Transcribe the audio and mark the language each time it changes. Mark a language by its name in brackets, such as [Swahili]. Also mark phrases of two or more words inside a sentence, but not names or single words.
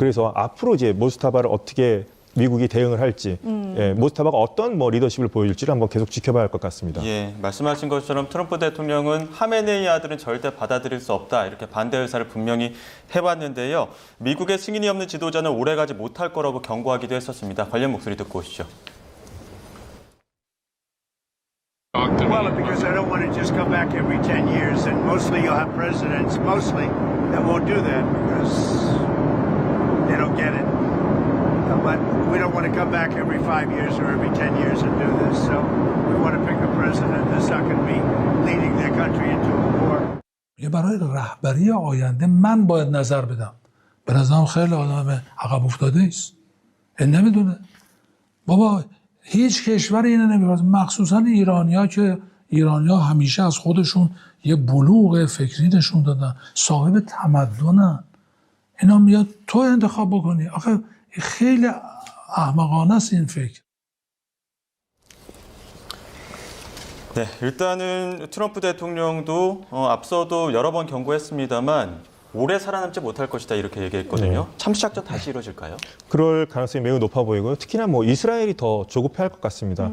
[Korean] 그래서 앞으로 이제 모스타바를 어떻게 미국이 대응을 할지, 모스타바가 어떤 뭐 리더십을 보여줄지를 한번 계속 지켜봐야 할 것 같습니다. 예, 말씀하신 것처럼 트럼프 대통령은 하메네이 아들은 절대 받아들일 수 없다 이렇게 반대 의사를 분명히 해왔는데요. 미국의 승인이 없는 지도자는 오래가지 못할 거라고 경고하기도 했었습니다. 관련 목소리 듣고 오시죠. [English] Doctor. Well, because I don't want to just come back every 10 years, and mostly you'll have presidents, mostly, that won't do that because they don't get it. But we don't want to come back every 5 years or every 10 years and do this. So we want to pick a president that's not going to be leading their country into a war. [Persian] برای رهبری آینده من باید نظر بدم. به نظرم خیلی آدم عقب افتاده است. نمیدونه. بابا هیچ کشوری اینو نمی‌کنه، مخصوصا ایرانی‌ها که ایرانی‌ها همیشه از خودشون یه بلوغ فکری نشون دادن، صاحب تمدنن. اینا میاد تو انتخاب بکنی. آخه خیلی احمقانه است این فکر. [Korean] 네, 일단은 트럼프 대통령도 앞서도 여러 번 경고했습니다만 오래 살아남지 못할 것이다 이렇게 얘기했거든요. 참시작전 다시 이루어질까요? 그럴 가능성이 매우 높아 보이고요. 특히나 뭐 이스라엘이 더 조급해할 것 같습니다.